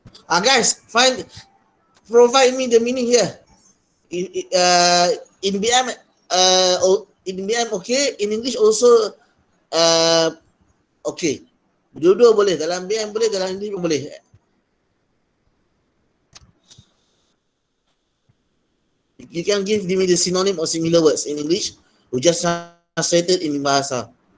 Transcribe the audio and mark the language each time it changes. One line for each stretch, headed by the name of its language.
English: Guys, provide me the meaning here. In BM, in BM okay, in English also okay.
Malay: Dua-dua boleh, dalam BM boleh, dalam English pun boleh.
English: You can give me the synonym or similar words in English. We just translated in bahasa.